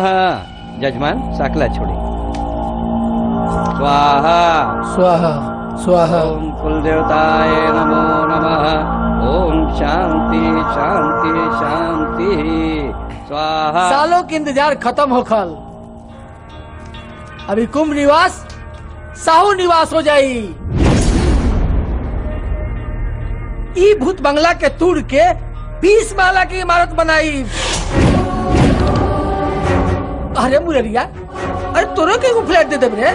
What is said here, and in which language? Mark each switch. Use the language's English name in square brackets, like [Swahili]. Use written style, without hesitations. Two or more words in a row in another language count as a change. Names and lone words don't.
[Bhojpuri] जजमान साकला छोड़ी। स्वाहा [Sanskrit] स्वाहा स्वाहा। ओम कुलदेवताय नमो नमः। ओम शांति शांति शांति स्वाहा। [Bhojpuri] सालों की इंतजार खत्म हो खल, अभी कुंभ निवास साहू निवास हो जाई। ई भूत बंगला के तोड़ के 20 माला की इमारत बनाई। अरे मुररिया, अरे तोरो के फ्लैट दे दे रे।